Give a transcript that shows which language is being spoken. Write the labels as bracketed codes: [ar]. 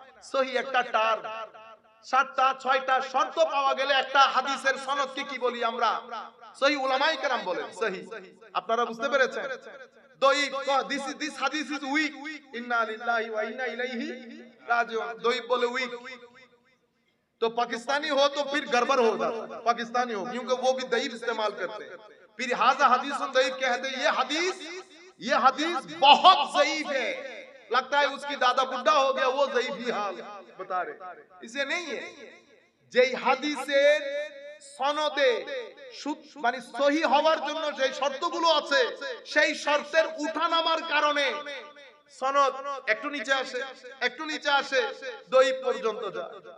[bn] সহিহ একটা টার্ম, 7টা 6টা শর্ত পাওয়া গেলে একটা হাদিসের সনদকে কি বলি আমরা? সহিহ। উলামায়ে কেরাম বলেন সহিহ। আপনারা বুঝতে পেরেছেন? দয়ীফ, [en] this হাদিস is weak, [ar] ইন্না লিল্লাহি ওয়া ইন্না ইলাইহি রাজিউন। [bn] দয়ীফ বলে উইক, [hi] तो पाकिस्तानी हो तो फिर गड़बड़ हो जाता, पाकिस्तानी हो, क्योंकि वो भी दईफ इस्तेमाल करते हैं। फिर [ar] हाजा हदीस दईफ [hi] कहते हैं, ये हदीस बहुत ज़ईफ है, लगता है उसकी दादा बुढ़ा हो गया, वो ज़ईफ ही हाल बता रहे। इसे नहीं है, [bn] যেই হাদিসের সনদে মানে সহি হওয়ার জন্য যে শর্তগুলো আছে, সেই শর্তের উঠানামার কারণে সনদ একটু নিচে আসে, একটু নিচে আসে, দঈফ পর্যন্ত যায়।